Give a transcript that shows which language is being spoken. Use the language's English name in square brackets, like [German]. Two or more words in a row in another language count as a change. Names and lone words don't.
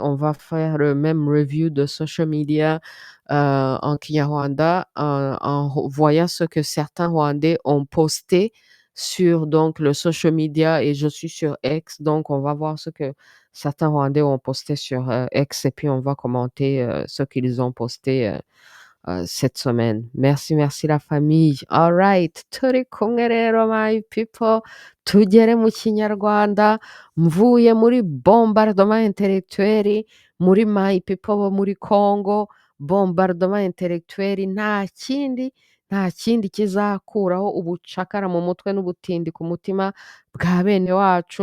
[French] On va faire le même review de [English] social media [French] en Kinyarwanda en voyant ce que certains Rwandais ont posté sur donc le [English] social media [French] et je suis sur X. Donc, on va voir ce que certains Rwandais ont posté sur X et puis on va commenter ce qu'ils ont posté cette semaine. Merci, merci la famille. [English] All right. [Kinyarwanda] Turi kumwe rero [English] my people. [Kinyarwanda] Tugere mu Kinyarwanda. Mvuye muri [French] bombardement intellectuel, [Kinyarwanda] muri [English] my people [Kinyarwanda] bo muri Congo. [French] Bombardement intellectuel [Kinyarwanda] nta kindi kizakuraho ubucakara mu mutwe n'ubutindi ku mutima bwa bene wacu.